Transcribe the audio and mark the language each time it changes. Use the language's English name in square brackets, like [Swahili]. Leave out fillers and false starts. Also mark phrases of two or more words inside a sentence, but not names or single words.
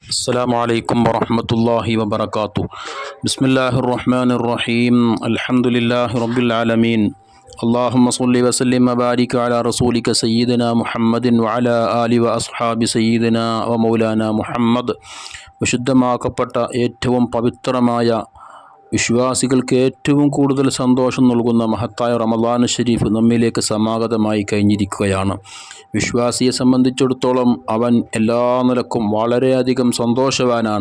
[Arabic] السلام عليكم ورحمة الله وبركاته. بسم الله الرحمن الرحيم. الحمد لله رب العالمين. اللهم صل وسلم وبارك على رسولك سيدنا محمد وعلى آله وأصحاب سيدنا ومولانا محمد. [Malayalam] വിശുദ്ധമാക്കപ്പെട്ട ഏറ്റവും പവിത്രമായ വിശ്വാസികൾക്ക് ഏറ്റവും കൂടുതൽ സന്തോഷം നൽകുന്ന മഹത്തായ റമളാൻ ഷരീഫ് നമ്മിലേക്ക് സമാഗതമായി കഴിഞ്ഞിരിക്കുകയാണ്. വിശ്വാസിയെ സംബന്ധിച്ചിടത്തോളം അവൻ എല്ലാ നിലക്കും വളരെയധികം സന്തോഷവാനാണ്.